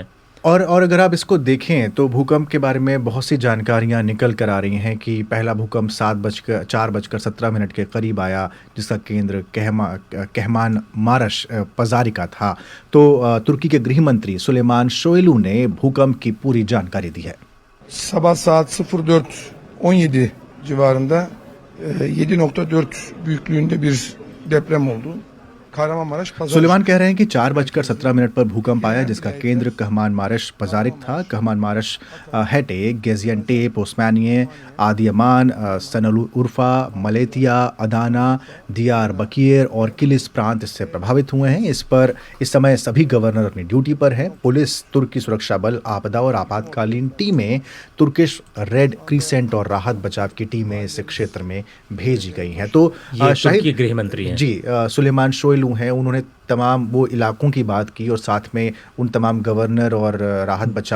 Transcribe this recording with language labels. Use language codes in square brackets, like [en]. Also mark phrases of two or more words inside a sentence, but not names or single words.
[hi] और अगर आप इसको देखें तो भूकंप के बारे में बहुत सी जानकारियां निकल कर आ रही हैं कि पहला भूकंप 4:17 के करीब आया, जिसका केंद्र कहमान मारश पजारी का था। तो तुर्की के गृह मंत्री सुलेमान सोयलू ने भूकंप की पूरी जानकारी दी है। [tr] Sabah saat 04:17 civarında 7.4 büyüklüğünde bir deprem oldu. [hi] सुलेमान कह रहे हैं कि 4:17 पर भूकंप आया, जिसका केंद्र कहमान मारश पजारिक था। कहमान मारश हेटे, गेजियनटेप, ओस्मानिये, आदियमान, सनउर्फा, मलेतिया, अदाना, दियार बकीर और किलिस प्रांत इससे प्रभावित हुए हैं। इस समय सभी गवर्नर अपनी ड्यूटी पर हैं। पुलिस, तुर्की सुरक्षा बल, आपदा और आपातकालीन टीमें, तुर्किश रेड क्रिसेंट और राहत बचाव की टीमें इस क्षेत्र में भेजी गई हैं। तो शाहिद गृह मंत्री हैं जी सुलेमान सोयलू हैं, उन्होंने तमाम वो इलाकों की बात की और साथ में उन तमाम गवर्नर और राहत बचाव